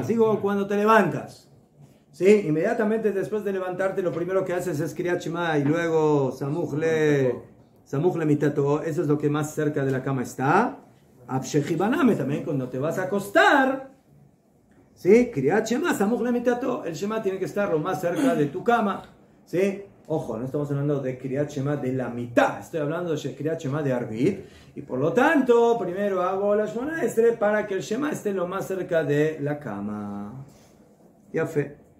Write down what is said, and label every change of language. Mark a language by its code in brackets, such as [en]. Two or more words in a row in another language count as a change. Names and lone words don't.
[es] Digo, cuando te levantas, ¿sí? Inmediatamente después de levantarte, lo primero que haces es [he] קריאת שמע [es] y luego [he] סמוך למיטתו. [es] Eso es lo que más cerca de la cama está. Abshechibaname también, cuando te vas a acostar, ¿sí? [he] קריאת שמע, סמוך למיטתו. [es] El Shema tiene que estar lo más cerca de tu cama, ¿sí? Ojo, no estamos hablando de [he] קריאת שמע [es] de la mitad, estoy hablando de [he] קריאת שמע [es] de Arvit. Y por lo tanto, primero hago la [he] שמונה עשרה [es] para que el Shema esté lo más cerca de la cama. Ya fe.